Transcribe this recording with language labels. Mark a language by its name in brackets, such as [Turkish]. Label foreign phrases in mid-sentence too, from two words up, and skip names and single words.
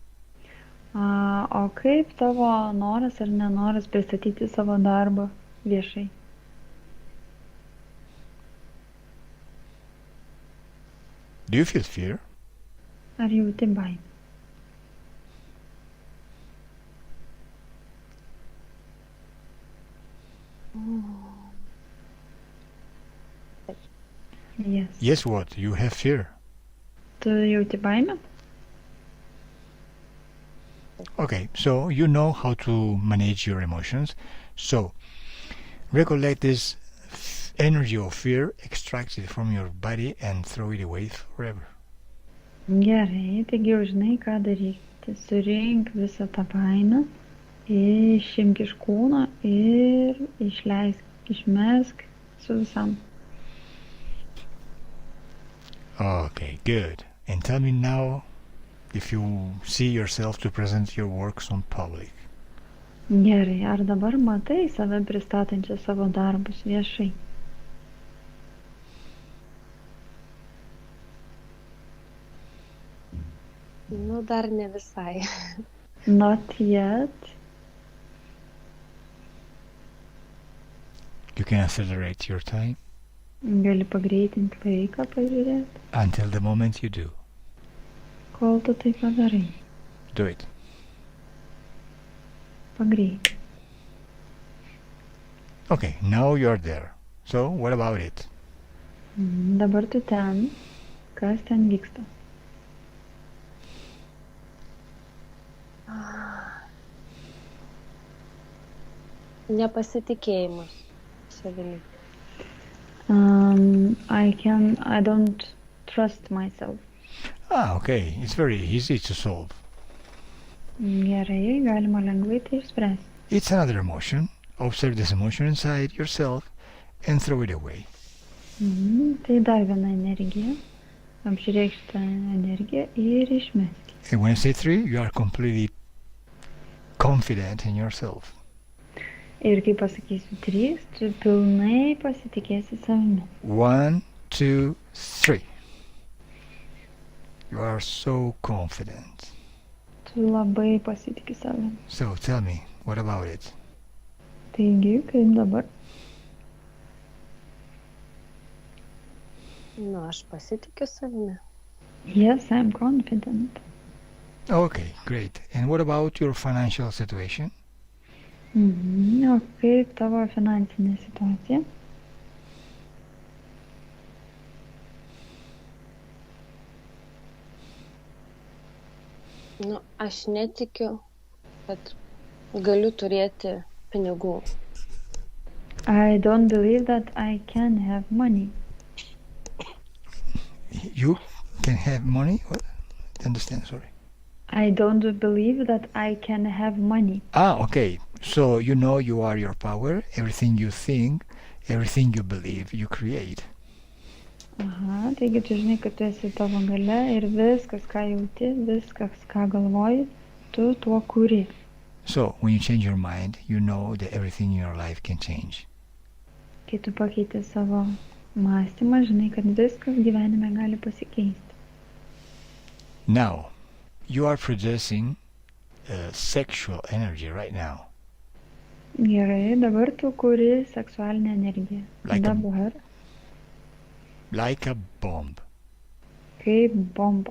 [Lithuanian] O kaip tavo noras ar nenoras pristatyti savo darbą viešai? [English] Do you feel fear? [Lithuanian] Ar jauti baimę? [English] Yes. Yes, what? You have fear. [Lithuanian] Tu jauti baimę? [English] Okay, so you know how to manage your emotions. So, recollect this energy of fear, extract it from your body and throw it away forever. [Lithuanian] Gerai, taigi jau žinai, ką daryti. Surink visą tą baimę, išimk iš kūno ir išleisk, išmesk su visam. [English] Okay, good. And tell me now if you see yourself to present your works on public. [Lithuanian] Gerai, ar dabar matai save pristatančią savo darbus viešai? Nu, dar ne visai. [English] Not yet. You can accelerate your time [Lithuanian] Gali pagreitinti laiką, pažiūrėti, [English] until the moment you do. [Lithuanian] kol tu tai padarai. [English] Do it. [Lithuanian] Pagreitinti. [English] Okay, now you're there. So, what about it? [Lithuanian] Dabar tu ten. Kas ten vyksta? Nepasitikėjimas savimi. [English] I don't trust myself. Okay, it's very easy to solve. [Lithuanian] Gerai, galima lengvai tai išspręsti. [English] It's another emotion. Observe this emotion inside yourself and throw it away. [Lithuanian] Tai dar viena energija. Apžiūrėk šitą energiją ir išmesk. [English] And when I say 3, you are completely confident in yourself. [Lithuanian] Ir kai pasakysiu 3, tu pilnai pasitikėsi savimi. [English] 1, 2, 3. You are so confident. [Lithuanian] Tu labai pasitikė savimi. [English] So tell me, what about it? [Lithuanian] Taigi, kaip dabar? Aš pasitikiu savimi. [English] Yes, I'm confident. Okay, great. And what about your financial situation? [Lithuanian] O kaip tavo finansinė situacija? Aš netikiu, kad galiu turėti pinigų. [English] I don't believe that I can have money. You can have money? What? Understand, sorry. I don't believe that I can have money. Okay. So you know you are your power. Everything you think, everything you believe, you create. [Lithuanian] Aha, taigi tu žinai, kad tu esi tavo galia ir viskas, ką jauti, viskas, ką galvoji, tu tuo kuri. [English] So when you change your mind, you know that everything in your life can change. [Lithuanian] Kai tu pakeiti savo mąstymą, žinai, kad viskas gyvenime gali pasikeisti. [English] Now, you are producing sexual energy right now. [Lithuanian] Gerai, dabar tu kuri seksualinę energiją. Dabar. [English] Like a bomb. [Lithuanian] Kaip bomba.